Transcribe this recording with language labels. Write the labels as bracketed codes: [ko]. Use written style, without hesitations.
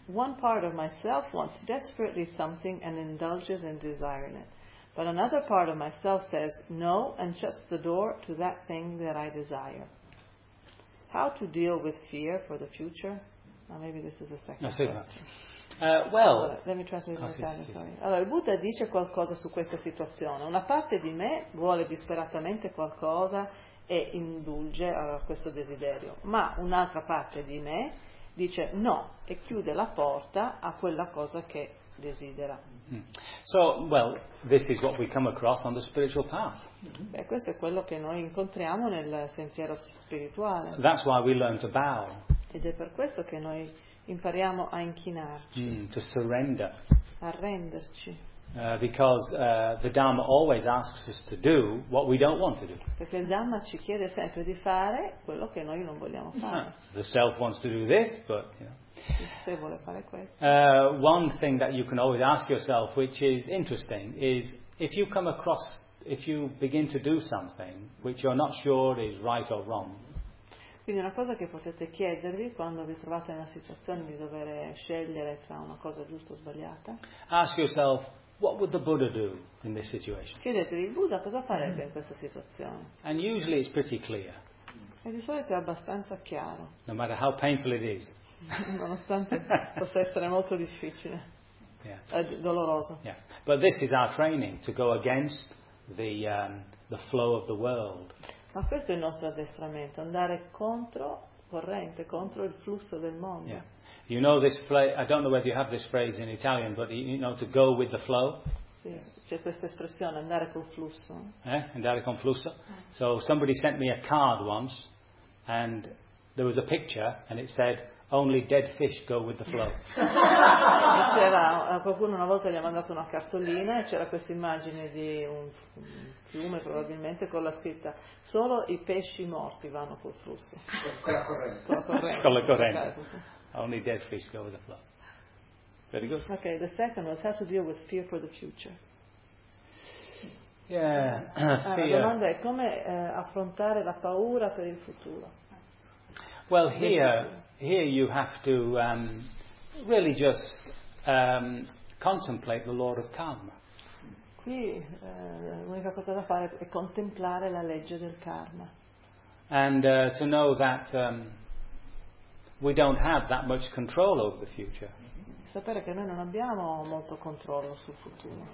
[en] One part of myself wants desperately something and indulges in desiring it. But another part of myself says no and shuts the door to that thing that I desire. How to deal with fear for the future? Now maybe this is the second question. Let me translate my time, sorry. [it] Allora, il Buddha dice qualcosa su questa situazione. Una parte di me vuole disperatamente qualcosa e indulge a questo desiderio, ma un'altra parte di me dice no e chiude la porta a quella cosa che desidera. [en] So, well, this is what we come across on the spiritual path. [it] Beh, questo è quello che noi incontriamo nel sentiero spirituale. [en] That's why we learn to bow. [it] Ed è per questo che noi impariamo a inchinarci. [en] To surrender. [it] A renderci. [en] Because the Dhamma always asks us to do what we don't want to do. [it] Perché il Dhamma ci chiede sempre di fare quello che noi non vogliamo fare. [en] The self wants to do this, but you know. One thing that you can always ask yourself, which is interesting, is if you come across, if you begin to do something which you're not sure is right or wrong. [it] Quindi una cosa che potete chiedervi quando vi trovate in una situazione di dover scegliere tra una cosa giusta o sbagliata. [en] Ask yourself, what would the Buddha do in this situation? [it] Chiedetevi, il Buddha cosa farebbe in questa situazione? [en] And usually it's pretty clear. [it] E di solito è abbastanza chiaro. [en] No matter how painful it is. [it] Nonostante possa essere molto difficile, doloroso. [en] Yeah. But this is our training to go against the flow of the world. Ma questo è il nostro addestramento, andare contro corrente, contro il flusso del mondo. Yeah. You know this phrase, I don't know whether you have this phrase in Italian, but you know to go with the flow. [it] Sì, c'è questa espressione, andare col flusso. Andare con flusso. [en] So somebody sent me a card once, and there was a picture, and it said, only dead fish go with the flow. [it] C'era qualcuno una volta gli ha mandato una cartolina e c'era questa immagine di un fiume probabilmente con la scritta solo i pesci morti vanno col flusso. Con la corrente. Con la corrente. Con la corrente. [en] Only dead fish go with the flow. Very good. Okay, the second was how to deal with fear for the future. Yeah. [it] Allora, la domanda è come affrontare la paura per il futuro. [en] Well, here you have to really just contemplate the law of karma. [it] Qui l'unica cosa da fare è contemplare la legge del karma. [en] And to know that we don't have that much control over the future. [it] Sapere che noi non abbiamo molto controllo sul futuro.